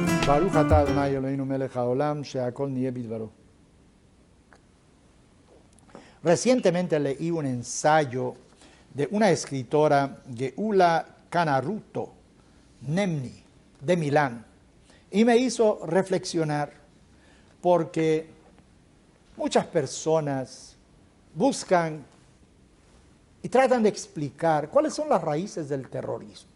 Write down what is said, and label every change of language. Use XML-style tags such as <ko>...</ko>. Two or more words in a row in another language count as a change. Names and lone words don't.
<he>ברוך אתה אדני אלהינו מלך העולם שהכל נהיה בדברו.</he> <es>Recientemente leí un ensayo de una escritora, Geula Canaruto Nemni, de Milán, y me hizo reflexionar porque muchas personas buscan y tratan de explicar cuáles son las raíces del terrorismo.</es>